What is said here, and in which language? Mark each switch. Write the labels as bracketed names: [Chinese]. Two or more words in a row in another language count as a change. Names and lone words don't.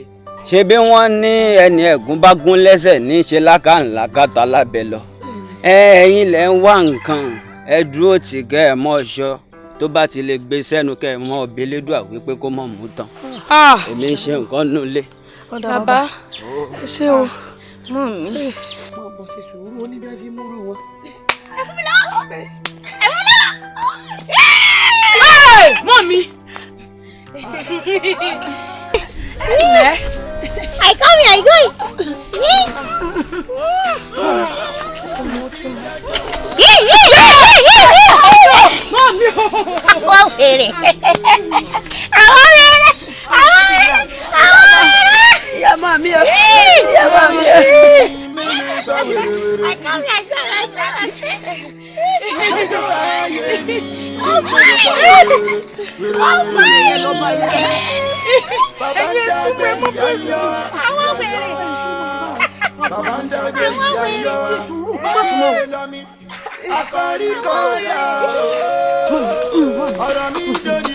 [Yoruba] ṣé bí wọ́n ní ẹni ẹ̀gún bá gún lẹ́sẹ̀ ní í ṣe lákàntà lábẹ́ lọ ẹ̀yin lẹ ń wá nǹkan ẹ dúró tì kẹ́ ẹ mọ́ ọṣọ tó bá ti lè gbé sẹ́nu kẹ́ ẹ mọ́ ọbẹ̀ lédùá wípé kó mọ̀ mú tán èmi ń ṣe nǹkan nulẹ̀. bàbá ẹ ṣé o mọ mi. mo bọ̀ ṣe sùúrù oníbẹ̀ tí mo rú wọn. Mommy! [English] I come here, I go. [Yoruba] Mommy! Àwọn wèrè. Àwọn wèrè. Àwọn wèrè. Ìyá mami o. Ìyá mami o. [English] I come here, [Yoruba] ọ̀rọ̀ mi sórí